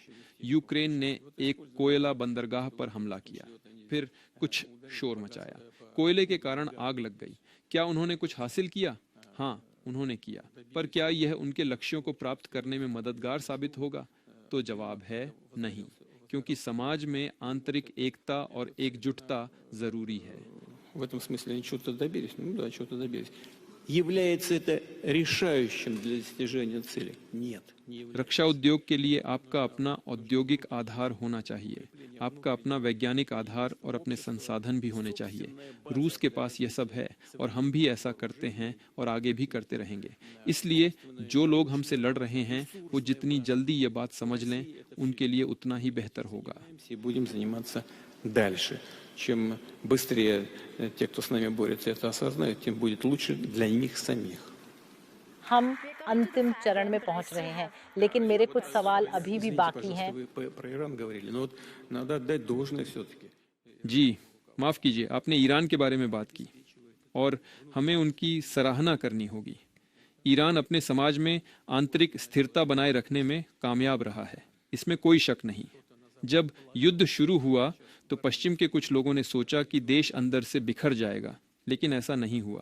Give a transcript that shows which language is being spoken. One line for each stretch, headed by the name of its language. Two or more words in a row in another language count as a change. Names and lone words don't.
Hindi: यूक्रेन ने एक कोयला बंदरगाह पर हमला किया, फिर कुछ शोर मचाया, कोयले के कारण आग लग गई। क्या उन्होंने कुछ हासिल किया? हाँ, उन्होंने किया। पर क्या यह उनके लक्ष्यों को प्राप्त करने में मददगार साबित होगा? तो जवाब है नहीं, क्योंकि समाज में आंतरिक एकता और एकजुटता जरूरी है।
Russian: В этом смысле они чего-то добились. Ну да, чего-то добились. Является это решающим для достижения цели? Нет.
Hindi: रक्षा उद्योग के लिए आपका अपना औद्योगिक आधार होना चाहिए, आपका अपना वैज्ञानिक आधार और अपने संसाधन भी होने चाहिए। रूस के पास यह सब है और हम भी ऐसा करते हैं और आगे भी करते रहेंगे। इसलिए जो लोग हमसे लड़ रहे हैं, वो जितनी जल्दी ये बात समझ लें, उनके लिए उतना ही बेहतर होगा।
Russian: Будем заниматься дальше. Чем быстрее те, кто с нами борется, это осознают, тем будет лучше для них самих.
Hindi: हम अंतिम चरण में पहुंच रहे हैं, लेकिन मेरे कुछ सवाल अभी भी बाकी हैं।
Russian: Вы про Иран говорили, но вот надо отдать должное все-таки.
Hindi: जी, माफ कीजिए, आपने ईरान के बारे में बात की और हमें उनकी सराहना करनी होगी। ईरान अपने समाज में आंतरिक स्थिरता बनाए रखने में कामयाब रहा है, इसमें कोई शक नहीं। जब युद्ध शुरू हुआ तो पश्चिम के कुछ लोगों ने सोचा कि देश अंदर से बिखर जाएगा, लेकिन ऐसा नहीं हुआ।